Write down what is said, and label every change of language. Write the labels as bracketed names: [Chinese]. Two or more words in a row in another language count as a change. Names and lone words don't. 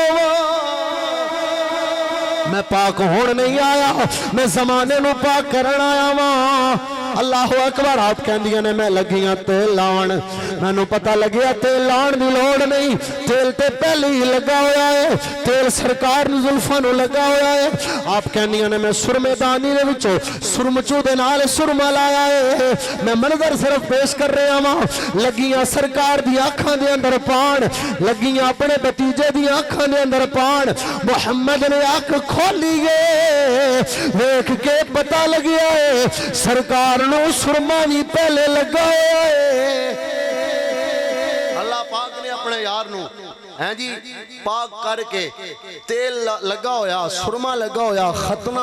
[Punjabi] میں پاک ہون نہیں آیا میں زمانے نو پاک کرنا آیا وہاں [Arabic] اللہ اکبر [Punjabi] آپ کہندیاں نے میں لگیاں تیل لان میں نو پتہ لگیا تیل لان دی لوڑ نہیں تیل تے پہلے ہی لگا ہویا ہے تیل سرکار نے زلفاں نو لگا ہویا ہے آپ کہندیاں نے میں سرمے دانی دے وچوں سرمچو دے نال سرما لایا ہے میں منظر صرف پیش کر رہا ہاں لگیاں سرکار دی آنکھاں دے اندر پان لگیاں اپنے بتیجے دی آنکھاں دے اندر پان محمد نے آنکھ کھولی ہے دیکھ کے پتہ لگیا ہے سرکار نو سرما بھی پہلے لگا ہے اللہ پاک نے اپنے یار نو ہیں جی پاک کر کے تیل لگا ہویا سرما لگا ہویا ختنہ